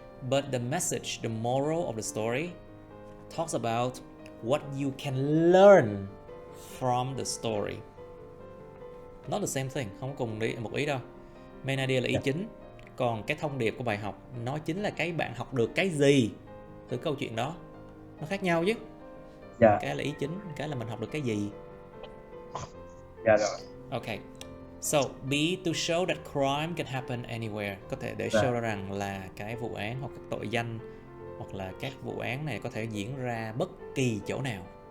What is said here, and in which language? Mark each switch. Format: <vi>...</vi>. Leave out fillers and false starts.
<en>But the message, the moral of the story talks about what you can learn from the story. Not the same thing,</en> <vi>không cùng một ý đâu. Main idea là ý chính, còn cái thông điệp của bài học nó chính là cái bạn học được cái gì từ câu chuyện đó. Nó khác nhau chứ. Cái là ý chính, cái là mình học được cái gì. Rồi.</vi> <en>Okay. So, B. To show that crime can happen anywhere.</en> <vi>Có thể để show ra rằng là cái vụ án hoặc các tội danh hoặc là các vụ án này có thể diễn ra bất kỳ chỗ nào.</vi>